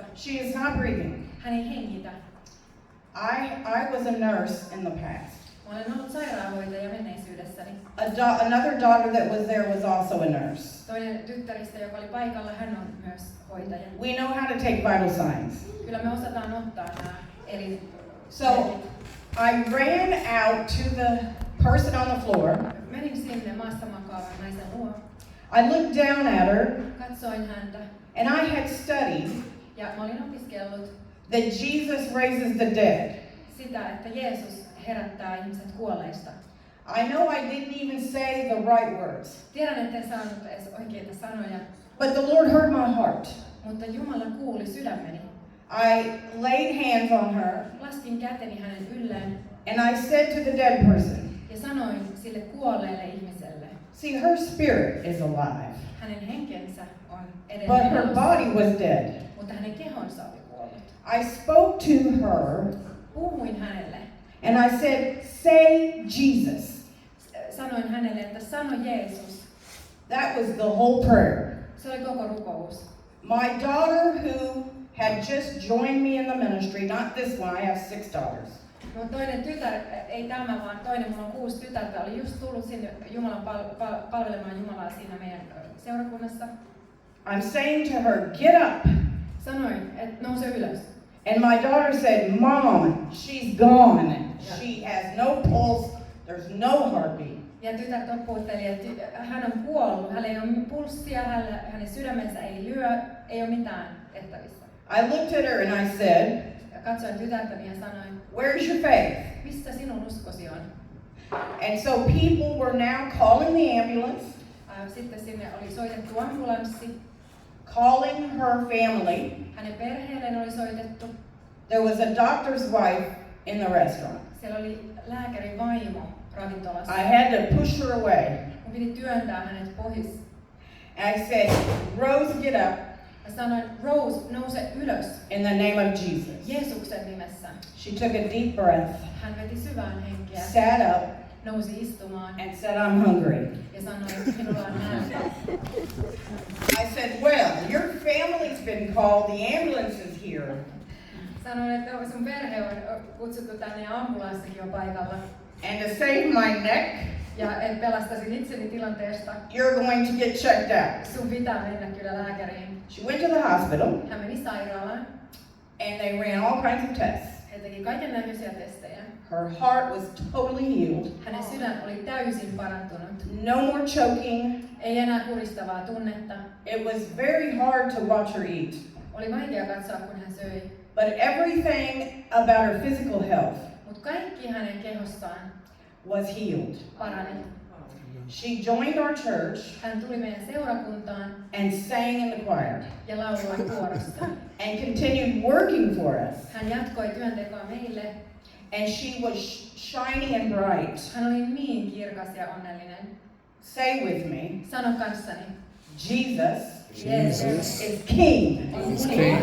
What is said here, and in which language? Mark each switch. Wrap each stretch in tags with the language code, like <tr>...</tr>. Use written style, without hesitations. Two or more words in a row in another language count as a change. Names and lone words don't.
<en>She is not breathing.</en> <fi>Hän ei hengitä.</fi> <en>I was a nurse in the past.</en> <fi>Mä olen ollut sairaanhoitaja menneisyydessäni.</fi> <en>Another daughter that was there was also a nurse.</en> <fi>Toinen tyttäristä, joka oli paikalla, hän on myös hoitaja.</fi> <en>We know how to take vital signs.</en> <fi>Kyllä me osataan ottaa nämä eli</fi> <en>So I ran out to the person on the floor.</en> <fi>menin sinne maassa makaavan naisen luo.</fi> <en>I looked down at her</en> <fi>Katsoin häntä</fi> <en>and I had studied</en> <fi>ja mä olin opiskellut</fi> <en>that Jesus raises the dead.</en> <fi>sitä, että Jeesus herättää ihmiset kuolleista.</fi> <en>I know I didn't even say the right words,</en> <fi>Tiedän, etten saanut edes oikeita sanoja,</fi> <en>but the Lord heard my heart.</en> <fi>mutta Jumala kuuli sydämeni.</fi> <en>I laid hands on her</en> <fi>Laskin käteni hänen ylleen</fi> <en>and I said to the dead person,</en> <fi>ja sanoin sille kuolleelle ihmiselle,</fi> <en>see, her spirit is alive,</en> <fi>hänen henkensä on</fi> <en>but</en> <fi>edelleen</fi> <en>her</en> <fi>elossa,</fi> <en>body was dead.</en> <fi>mutta hänen kehonsa oli kuollut.</fi> <en>I spoke to her</en> <fi>Puhuin hänelle,</fi> <en>and I said, say Jesus.</en> <fi>sanoin hänelle, että sano Jeesus.</fi> <en>That was the whole prayer.</en> <fi>Se oli koko rukous.</fi> <en>My daughter, who had just joined me in the ministry, not this one, I have 6 daughters.</en> <fi>Mun toinen tytär, ei tämä vaan toinen, mulla on 6 tytärtä, oli just tullut sinne Jumalan palvelemaan Jumalaa siinä meidän seurakunnassa.</fi> <en>I'm saying to her, get up.</en> <fi>Sanoin, että nouse ylös.</fi> <en>And my daughter said, Mom, she's gone. She has no pulse, there's no heartbeat.</en> <fi>Ja tytär toppuutteli, että hän on kuollut, hänellä ei ole pulssia, hänen sydämensä ei lyö, ei ole mitään tehtävissä.</fi> <en>I looked at her and I said,</en> <fi>Ja katsoin tytärtäni ja sanoin,</fi> <en>where's your faith?</en> <fi>missä sinun uskosi on?</fi> <en>And so people were now calling the ambulance,</en> <fi>Sitten sinne oli soitettu ambulanssi,</fi> <en>calling her family.</en> <fi>hänen perheelleen oli soitettu.</fi> <en>There was a doctor's wife in the restaurant.</en> <fi>Siellä oli lääkärin vaimo ravintolassa.</fi> <en>I had to push her away.</en> <fi>Mun piti työntää hänet pois.</fi> <en>And I said, Rose, get up.</en> <fi>Mä sanoin, Rose, nouse ylös</fi> <en>in the name of Jesus.</en> <fi>Jeesuksen nimessä.</fi> <en>She took a deep breath,</en> <fi>Hän veti syvään henkeä,</fi> <en>sat up,</en> <fi>nousi istumaan</fi> <en>and said, I'm hungry.</en> <fi>ja sanoi, että minulla on nälkä.</fi> <en>I said, well, your family's been called, the ambulance is here.</en> <fi>Sanoin, että sun perhe on kutsuttu tänne ja ambulanssikin on paikalla.</fi> <en>And to save my neck,</en> <fi>Ja en pelastaisi itseni tilanteesta.</fi> <en>you're going to get checked out.</en> <fi>Sun pitää mennä kyllä lääkäriin.</fi> <en>She went to the hospital,</en> <fi>Hän meni sairaalaan.</fi> <en>and they ran all kinds of tests.</en> <fi>He teki kaiken näköisiä testejä.</fi> <en>Her heart was totally healed.</en> <fi>Hänen sydän oli täysin parantunut.</fi> <en>No more choking.</en> <fi>Ei enää kuristavaa tunnetta.</fi> <en>It was very hard to watch her eat.</en> <fi>Oli vaikea katsoa, kun hän söi.</fi> <en>But everything about her physical health</en> <fi>Mutta kaikki hänen kehossaan</fi> <en>was healed.</en> <fi>parani.</fi> <en>She joined our church</en> <fi>Hän tuli meidän seurakuntaan</fi> <en>and sang in the choir</en> <fi>ja lauloi kuorossa.</fi> <en>and continued working for us.</en> <fi>Hän jatkoi työntekoa meille.</fi> <en>And she was shining and bright.</en> <fi>Hän oli niin kirkas ja onnellinen.</fi> <en>Say with me,</en> <fi>Sano kanssani.</fi> <en>Jesus Jesus is King. is King.</en>